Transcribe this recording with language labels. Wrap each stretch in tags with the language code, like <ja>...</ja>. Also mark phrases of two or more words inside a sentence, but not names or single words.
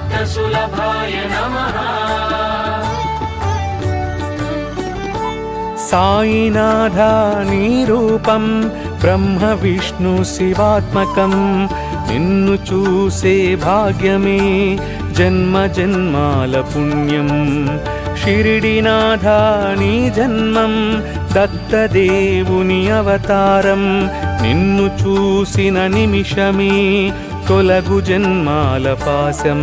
<sa>भक्तसुलभाय नमः।</sa> <te>సాయినాథా నీ రూపం బ్రహ్మ విష్ణు శివాత్మకం నిన్ను చూసే భాగ్యమే జన్మ జన్మాల పుణ్యం షిరిడినాథా నీ జన్మం దత్తదేవుని అవతారం నిన్ను చూసిన నిమిషమే తొలగు జన్మాల పాశం</te>